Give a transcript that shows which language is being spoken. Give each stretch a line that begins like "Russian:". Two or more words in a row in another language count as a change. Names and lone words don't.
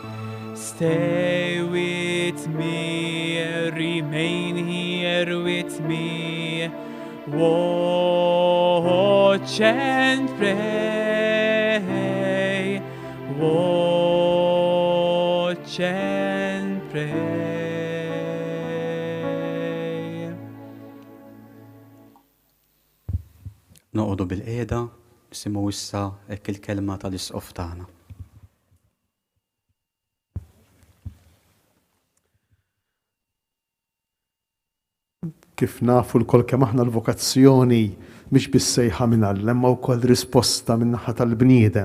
English: Stay with me, remain here with me. Watch and pray. Watch and pray.
Maltese: Noqogħdu bil-qiegħda, nisimgħu issa hekk il-kelma tal-isqof tagħna. Kif nafu l-kol kemm aħna l-vokazzjoni mhix bissejħa minn Alla, imma wkoll risposta min-naħa tal-bniedem.